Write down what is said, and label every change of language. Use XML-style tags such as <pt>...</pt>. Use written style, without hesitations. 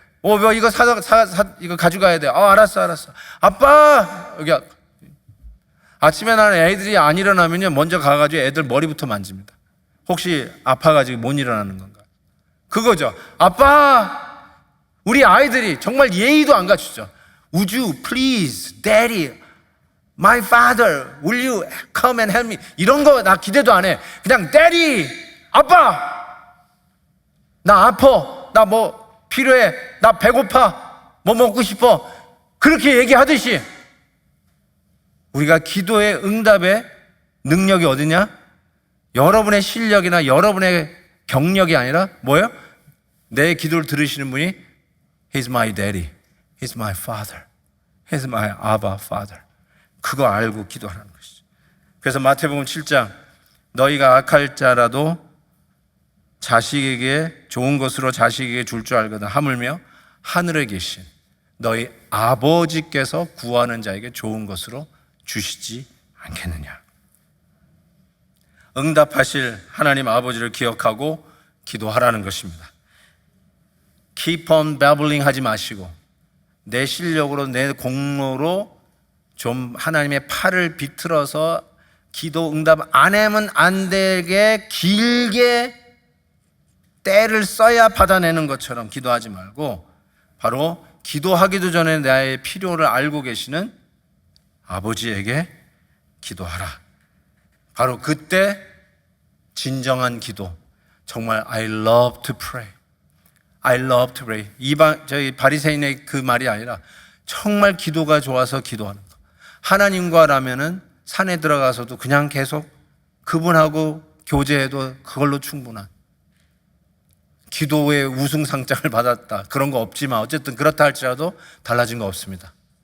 <ko>뭐 이거 이거 가져가야 돼. 알았어. 아빠! 여기 아침에 나는 애들이 안 일어나면요, 먼저 가가지고 애들 머리부터 만집니다. 혹시 아파가지고 못 일어나는 건가? 그거죠. 아빠! 우리 아이들이 정말 예의도 안 갖추죠.</ko> <en>Would you please, daddy, my father, will you come and help me?</en> <ko>이런 거 나 기대도 안 해. 그냥 daddy, 아빠! 나 아파. 나 뭐 필요해. 나 배고파. 뭐 먹고 싶어. 그렇게 얘기하듯이 우리가 기도의 응답의 능력이 어디냐? 여러분의 실력이나 여러분의 경력이 아니라 뭐예요? 내 기도를 들으시는 분이</ko> <en>He's my daddy, He's my father, He's my Abba Father.</en> <ko>그거 알고 기도하는 것이죠. 그래서 마태복음 7장 너희가 악할 자라도 자식에게 좋은 것으로 자식에게 줄 줄 알거든 하물며 하늘에 계신 너희 아버지께서 구하는 자에게 좋은 것으로 주시지 않겠느냐. 응답하실 하나님 아버지를 기억하고 기도하라는 것입니다.</ko> <en>Keep on babbling</en> <ko>하지 마시고 내 실력으로 내 공로로 좀 하나님의 팔을 비틀어서 기도 응답 안 하면 안 되게 길게 때를 써야 받아내는 것처럼 기도하지 말고 바로 기도하기도 전에 나의 필요를 알고 계시는 아버지에게 기도하라. 바로 그때 진정한 기도, 정말</ko> <en>I love to pray, I love to pray.</en> <ko>저희 바리새인의 그 말이 아니라 정말 기도가 좋아서 기도하는 거. 하나님과라면은 산에 들어가서도 그냥 계속 그분하고 교제해도 그걸로 충분한, 기도의 우승상장을 받았다 그런 거 없지만 어쨌든 그렇다 할지라도 달라진 거 없습니다.</ko>